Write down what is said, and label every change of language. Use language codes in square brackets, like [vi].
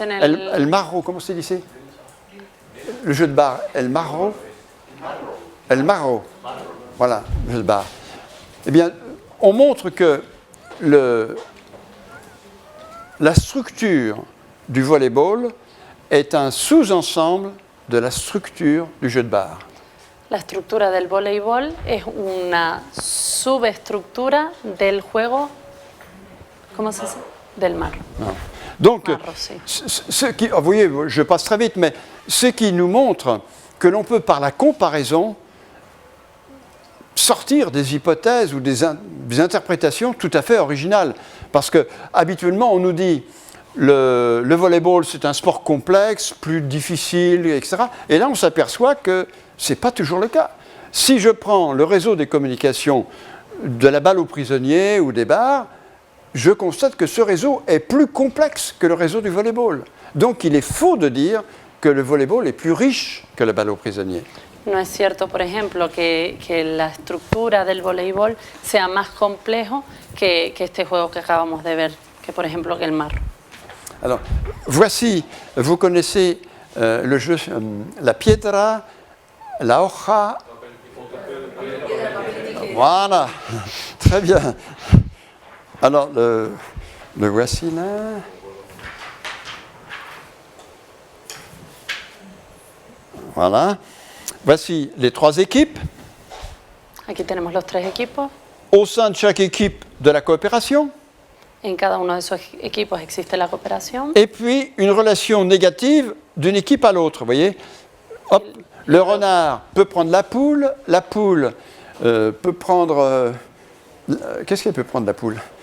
[fr] El Marro, comment c'est dit? Le jeu de bar, El Marro. El Marro. Voilà, le jeu de bar. Eh bien, on montre que la structure du volleyball est un sous-ensemble de la structure du jeu de bar. [es] La estructura del voleibol es una subestructura del juego, ¿cómo se dice? Del marro. [fr] Non. Donc, [es] Marro, sí. [fr] vous voyez, je passe très vite, mais ce qui nous montre que l'on peut, par la comparaison, sortir des hypothèses ou des interprétations tout à fait originales. Parce que, habituellement, on nous dit le volleyball, c'est un sport complexe, plus difficile, etc. Et là, on s'aperçoit que ce n'est pas toujours le cas. Si je prends le réseau des communications de la balle aux prisonniers ou des bars, je constate que ce réseau est plus complexe que le réseau du volleyball. Donc, il est faux de dire que le volleyball est plus riche que la balle aux prisonniers. [es] No es cierto, por ejemplo, que la estructura del voleibol sea más complejo que este juego que acabamos de ver, que por ejemplo que el marro. [fr] Alors, voici, vous connaissez le jeu la piedra, la hoja. Voilà, très bien. Alors, le voici là. Voilà. Voici les trois équipes. [es] Aquí tenemos los tres equipos. [fr] Au sein de chaque équipe, de la coopération. [es] En cada uno de esos equipos existe la cooperación. [fr] Et puis, une relation négative d'une équipe à l'autre. Vous voyez? Hop, Le renard peut prendre la poule peut prendre... qu'est-ce qu'elle peut prendre, la poule?